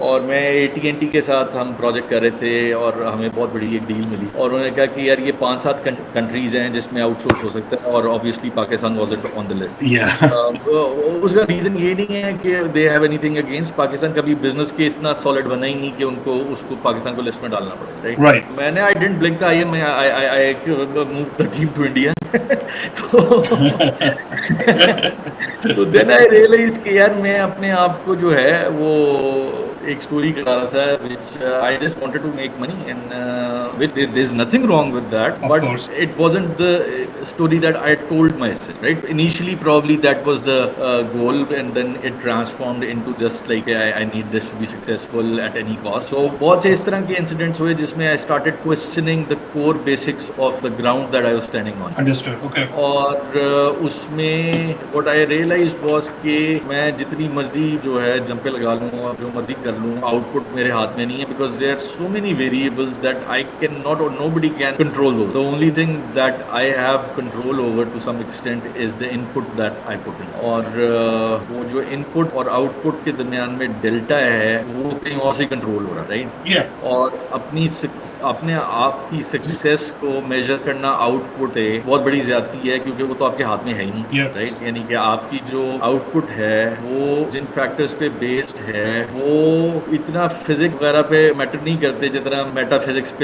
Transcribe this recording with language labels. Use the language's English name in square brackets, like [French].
[Urdu] اور میں AT&T کے ساتھ ہم پروجیکٹ کر رہے تھے اور ہمیں بہت بڑی ایک ڈیل ملی, اور انہوں نے کہا کہ یار یہ 5-7 کنٹریز ہیں جس میں آؤٹ سورس ہو سکتا ہے, اور obviously [English] Pakistan was it on the list. [Urdu] اس کا ریزن یہ نہیں ہے کہ [English] they have anything against Pakistan, [Urdu] کبھی بزنس کیس اتنا سالڈ بنا ہی نہیں کہ ان کو اس کو پاکستان کو لسٹ میں ڈالنا پڑے, رائٹ. میں نے [English] I didn't blink I move the team to India. تو then I realise [Urdu] کہ یار میں اپنے آپ کو جو ہے وہ ایک اسٹوری کرا رہا تھا [English] which I just wanted to make money, and there's nothing wrong with that, but it wasn't the story that I told myself, right? Initially probably that was the goal, and then it transformed into just like I need this to be successful at any cost. So [Urdu] بہت سے اس طرح کے [English] incidents ہوئے [Urdu] جس میں [English] I started questioning the core basics of the ground that I was standing on. Understood, okay. [Urdu] اور اس میں [English] what I realized was [Urdu] کہ میں جتنی مرضی جو ہے جمپے لگا لوں اور جو مرضی کر لوں, آؤٹ پٹ میرے ہاتھ میں نہیں ہے, [English] because there are so many variables that I cannot or nobody can control those. The only thing that I have control over to some extent is the input that I put in. [Urdu] اور وہ جو input اور output کے درمیان میں delta ہے وہ کہیں اور سے کنٹرول ہو رہا ہے, رائٹ. اور اپنے آپ کی سکسیس کو میجر کرنا آؤٹ پٹ ہے بہت بڑی زیادتی ہے, کیونکہ وہ تو آپ کے ہاتھ میں ہے ہی نہیں, رائٹ. یعنی کہ آپ کی جو آؤٹ پٹ ہے وہ جن فیکٹرز پہ بیسڈ ہے وہ اتنا فزکس وغیرہ پہ میٹر نہیں کرتے جتنا میٹا فزکس پہ